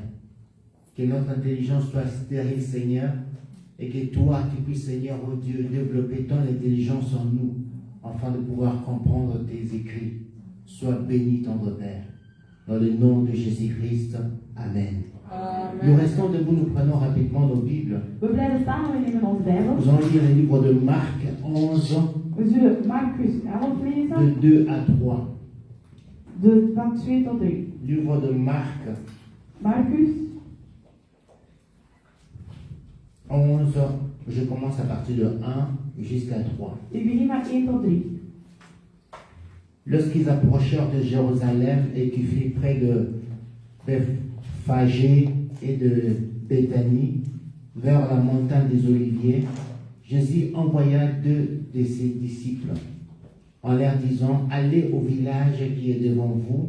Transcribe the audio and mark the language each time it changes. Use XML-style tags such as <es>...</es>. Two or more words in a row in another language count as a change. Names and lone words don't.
<fr>Que notre intelligence soit stérile, Seigneur, et que toi, tu puisses, Seigneur, oh Dieu, développer ton intelligence en nous, afin de pouvoir comprendre tes écrits. Sois béni, tendre Père. Dans le nom de Jésus-Christ. Amen. Nous restons debout, nous prenons rapidement nos Bibles.</fr> <nl>We blijven staan en we nemen ons Bijbel.</nl> <fr>Nous allons lire le livre de Marc 11,</fr> <nl>We zullen Marcus 11 lezen,</nl> <fr>de 2 à 3.</fr> <nl>van 2 tot 3.</nl> <fr>Livre de Marc</fr> <nl>Marcus</nl> <fr>11, je commence à partir de 1 jusqu'à 3.</fr> <nl>ik begin met 1 tot 3.</nl> <fr>Lorsqu'ils approchèrent de Jérusalem et qu'ils furent près de Bethphagée et de Béthanie, vers la montagne des Oliviers, Jésus envoya 2 de ses disciples en leur disant: allez au village qui est devant vous.</fr>